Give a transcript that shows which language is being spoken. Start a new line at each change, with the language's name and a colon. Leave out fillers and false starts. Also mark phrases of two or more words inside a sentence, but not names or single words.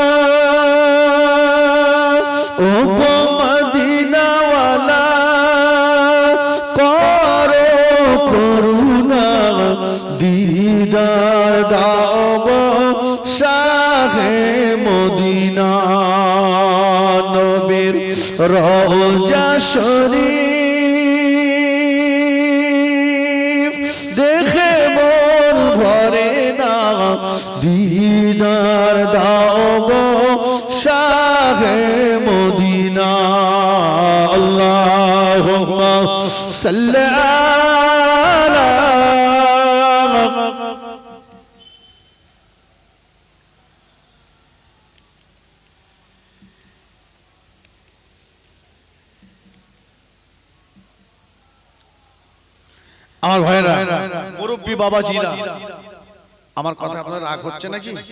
Bangla: ও গো মদিনাওয়ালা করো করুণা, দিদার দাও শাহে মদিনা। নবীর রোজা শরীফ দেখে মন ভরে না, দিদার দাও শাহে মদিনা।
Arabic: اللهم صل على
Bangla: আমার ভাইরা মুরব্বী বাবাজিরা, আমার কথা আপনার রাগ হচ্ছে নাকি?